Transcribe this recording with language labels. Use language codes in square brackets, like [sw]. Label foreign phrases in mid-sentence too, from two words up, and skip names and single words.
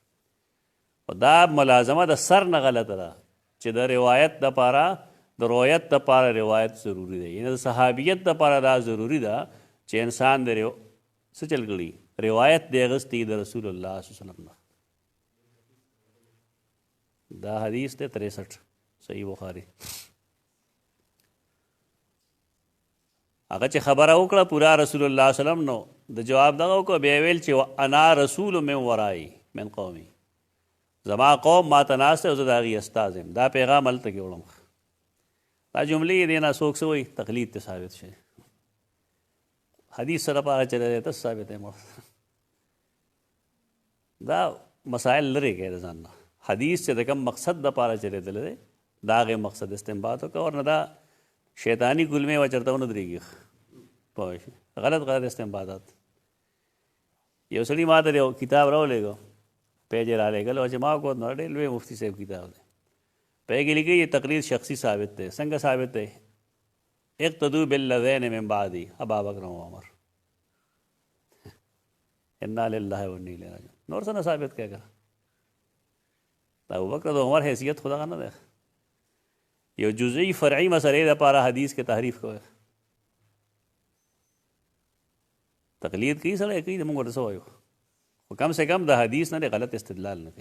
[ps] او دا ملازمه د سر نه غلطه ده چې د روایت دپاره د روایت دپاره روایت ضروري دی، یعنې د صحابیت دپاره دا ضروري ده چې انسان د څه چل کړي روایت دی اغستی د [ar] رسول الله صلی الله علیه وسلم [ps] نه. دا حدیث دی 63 صحیح بخاری. هغه چې خبره وکړه پورا [ar] رسول الله صلی الله علیه وسلم [ps] نو د جواب دغه وکړه، بیا ویل چې [ar] انا رسول من ورای من قومي، [ps] زما قوم ما ته ناست دی او زه د هغې استاذ یم، دا پیغام هلته کې وړم. دا جملې یې دې نه څوک څه وایي تقلید ته ثابت شي، حدیث سره پاره چلی دی ته ثابت دی. دا مسائل لرې کړئ د ځان نه، حدیث چې د کوم مقصد دپاره چلېدلی دی د هغې مقصد استنباط وکړه، ورنه دا شیطانی ګلمې و چېرته ونه درېږي، پوه شئ غلط استنباطات. یو سړي ما ته یو کتاب راولېږو، پیج یې رالېږل او چې ما وکړو نو ډېر لوی مفتي صاحب کتاب دی، په هغې کې لیکي یہ تقلید شخصي ثابت دی. څنګه ثابت دی؟ [ar] اقتدوا بالذین من بعدی ابا بکر و عمر، انا للہ و انا الیہ راجعون. [ps] نور څه نه ثابت کړی که د ابوبکر د عمر حیثیت خو دغه نه دی، یو جزئی فرعي مسئلې دپاره حدیث کې تحریف کوي. تقلید کوي سړی کوي، موږ ورته څه وایو، خو [ur] کم سے کم [ps] د حدیث نه غلط استدلال نه کوي.